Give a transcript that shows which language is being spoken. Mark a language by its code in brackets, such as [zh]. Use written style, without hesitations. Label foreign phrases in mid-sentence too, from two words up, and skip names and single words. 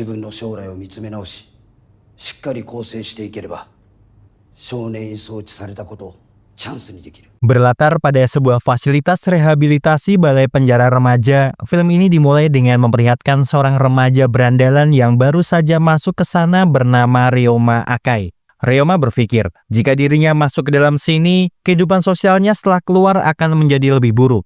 [ja] 分の将来を見つめ直し、しっかり構成していければ、少年院装置されたことをチャンスにできる。 [id] Berlatar pada sebuah fasilitas rehabilitasi balai penjara remaja, film ini dimulai dengan memperlihatkan seorang remaja berandalan yang baru saja masuk ke sana bernama Ryoma Akai. Ryoma berpikir, jika dirinya masuk ke dalam sini, kehidupan sosialnya setelah keluar akan menjadi lebih buruk.